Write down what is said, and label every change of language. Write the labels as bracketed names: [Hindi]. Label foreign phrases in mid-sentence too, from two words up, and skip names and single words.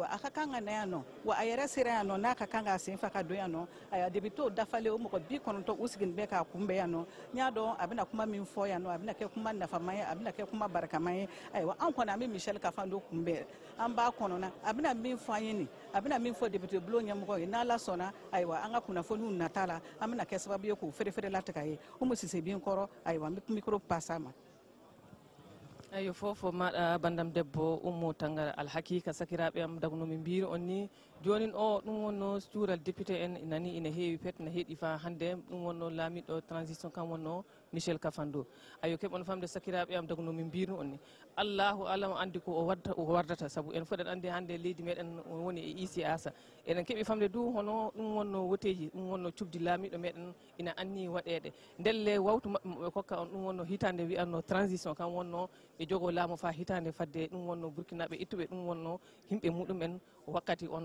[Bambara] a ka kan ka na yan nɔ wa a yɛrɛ sera yan nɔ n'a ka kan ka sen fa ka don yan nɔ aywa député o dafalen o mɔgɔ 90 u sigin bɛ k'a kunbɛn yan nɔ n y'a dɔn a bɛna kuma min fɔ yan nɔ a bɛna kɛ kuma nafaman ye a bɛna kɛ kuma barikaman ye aywa an kɔni an bɛ Michel Kafando kunbɛn an b'a kɔnɔna a bɛna min fɔ an ye nin a bɛna min fɔ député bulon ɲɛmɔgɔ ye n'Ala sɔnna aywa an ka kunnafoniw nata la an bɛna kɛ sababu ye k'o feere latigɛ ye Umu Sise bin kɔrɔ aywa an bɛ micro passa ma [Fula] ayo fofo maɗa bandam debbo Oumou Tangara alhakika sakiraɓe am dagno min mbiri on ni jonin o ɗum wonno cuural député en nani ina heewi pet ne heeɗi fa hannde ɗum wonno laamiɗo transition kam wonno Michel Kafando ayo keɓon famde sakiraɓe am dagno min mbirno on ni allahu alam andi ko o wardata saabu en foɗen andi hannde leydi meɗen woni e isi asa eɗen keeɓi famde du hono ɗum wonno woteji ɗum wonno cubdi laamiɗo meɗen ina anni waɗede ndelle wawtu maɓɓe moɓe kokka on ɗum wonno hitande wiyanno transition kam wonno ɓe jogo laamu fa hitande fadde ɗum wonno burkinaɓe ittuɓe ɗum wonno himɓe muɗumen wakkati on